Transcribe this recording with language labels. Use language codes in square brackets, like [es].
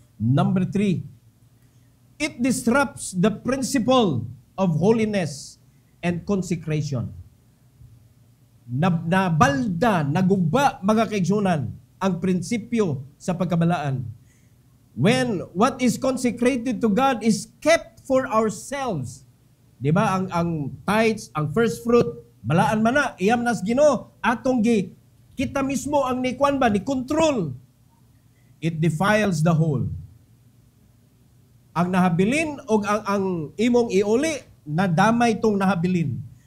[en] Number 3, it disrupts the principle of holiness and consecration. [ceb] Nabalda, nagugba mga kaigsunan ang prinsipyo sa pagkabalaan. [en] When what is consecrated to God is kept for ourselves. [ceb] Di ba? Ang tithes, ang first fruit, balaan man na, iyam nas Ginoo, atong kita mismo ang ni kwan ba, ni control. [en] It defiles the whole. [ceb] Ang nahabilin o ang imong iuli, nadamay tong nahabilin.